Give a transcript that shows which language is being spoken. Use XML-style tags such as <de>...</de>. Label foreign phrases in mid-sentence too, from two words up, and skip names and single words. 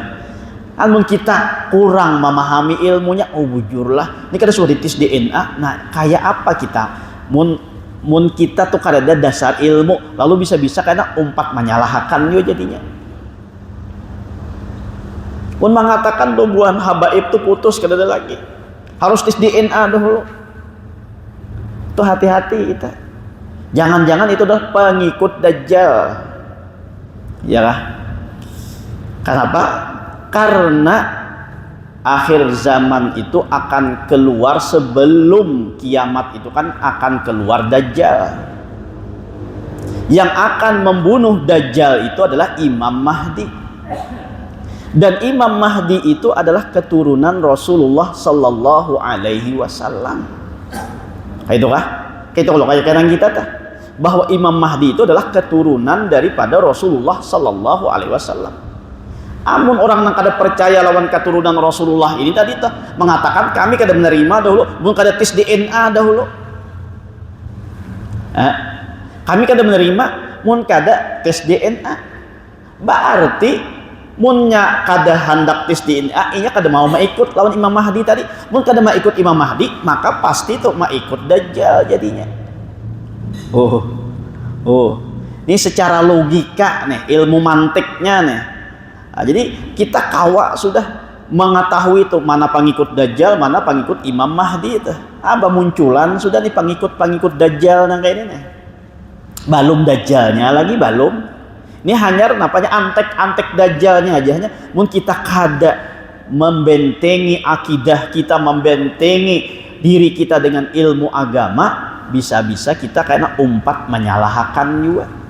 <bjn>Amun kita kurang memahami ilmunya, oh bujurlah. Ini kada sudah dites DNA. Nah kayak apa kita? Mun kita tuh kada ada dasar ilmu, lalu bisa-bisa karena umpat menyalahkan juga jadinya. Mun mengatakan bubuhan habaib tuh putus kada ada lagi. Harus tes DNA dahulu. Tuh hati-hati kita.</bjn> <id>Jangan-jangan itu adalah pengikut Dajjal. Ya kah? Kenapa? Karena akhir zaman itu akan keluar sebelum kiamat itu kan akan keluar Dajjal. Yang akan membunuh Dajjal itu adalah Imam Mahdi. Dan Imam Mahdi itu adalah keturunan Rasulullah</id> <ar>صلى الله عليه وسلم.</ar> <bjn>Kayak itu kah? Kayak itu kalau kayak kita tuh, bahwa Imam Mahdi itu adalah keturunan daripada Rasulullah</bjn> <ar>صلى الله عليه وسلم.</ar> <bjn>Amun orang yang kada percaya lawan keturunan Rasulullah ini tadi tuh mengatakan kami kada menerima dahulu, mun kada tes DNA dahulu. Kami kada menerima mun kada tes DNA. Berarti munnya kada hendak tes DNA, inya kada mau ikut lawan Imam Mahdi tadi. Mun kada mau ikut Imam Mahdi, maka pasti tuh mau ikut Dajjal jadinya.</bjn> <id>Ini secara logika nih, ilmu mantiknya nih.</id> <bjn>Nah, jadi kita kawa sudah mengetahui itu mana pengikut Dajjal, mana pengikut Imam Mahdi itu. Munculan sudah nih pengikut Dajjal nang kayak ini nih. Belum Dajjalnya lagi belum. Ini hanya napanya antek-antek Dajjalnya aja. Mun kita kada membentengi akidah kita, membentengi diri kita dengan ilmu agama, bisa-bisa kita karena umpat menyalahkan juga.</bjn>